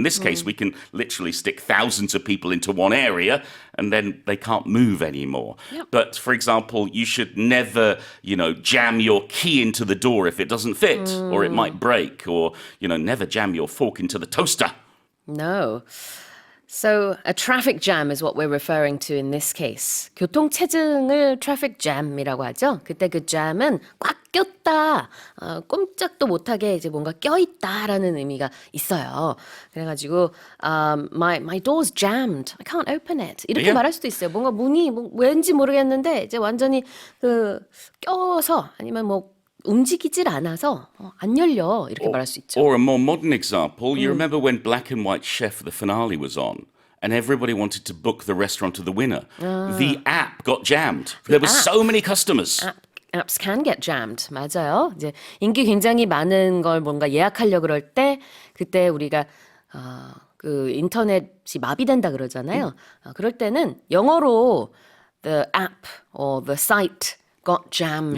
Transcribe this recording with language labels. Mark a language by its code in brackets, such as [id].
[en] In this case, we can literally stick thousands of people into one area and then they can't move anymore. Yep. But for example, you should never, jam your key into the door if it doesn't fit, or it might break, or, never jam your fork into the toaster. No. So a traffic jam is what we're referring to in this case. [ko] 교통체증을 traffic jam이라고 하죠. 그때 그 jam은 꽉 꼈다, 꼼짝도 못하게 이제 뭔가 껴있다라는 의미가 있어요. 그래가지고 [en] my door's jammed. I can't open it. [ko] 이렇게 [en] Yeah. [ko] 말할 수도 있어요. 뭔가 문이 왠지 모르겠는데 이제 완전히 껴서 아니면 움직이질 않아서 안 열려 이렇게 말할 수 있죠. [en] Or a more modern example, you remember when Black and White Chef, the finale, was on, and everybody wanted to book the restaurant of the winner. The app got jammed. There were so many customers. Apps can get jammed. [ko] 맞아요. 이제 인기 굉장히 많은 걸 뭔가 예약하려 그럴 때 그때 우리가 그 인터넷이 마비된다 그러잖아요. 그럴 때는 영어로 [en] the app or the site got jammed.